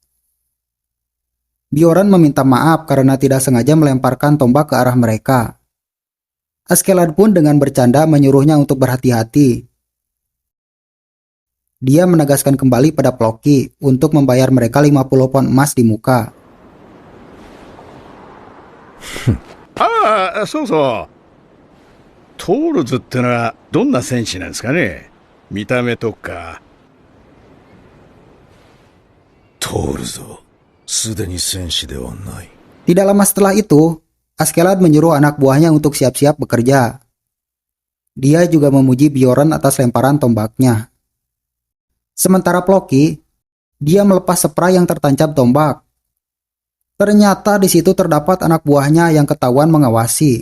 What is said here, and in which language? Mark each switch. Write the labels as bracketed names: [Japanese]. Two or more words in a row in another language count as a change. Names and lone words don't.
[Indonesian] Bjorn meminta maaf karena tidak sengaja melemparkan tombak ke arah mereka. Askeladd pun dengan bercanda menyuruhnya untuk berhati-hati. Dia menegaskan kembali pada Floki untuk membayar mereka 50 pon emas di muka. [Japanese] そうそう。トールズってのはどんな戦士なんですかね。見た目とか。トールズはすでに戦士ではない。 [Indonesian] Tidak lama setelah itu, Askeladd menyuruh anak buahnya untuk siap-siap bekerja. Dia juga memuji Bjorn atas lemparan tombaknya. Sementara Floki, dia melepas spray yang tertancap tombak. Ternyata di situ terdapat anak buahnya yang ketahuan mengawasi.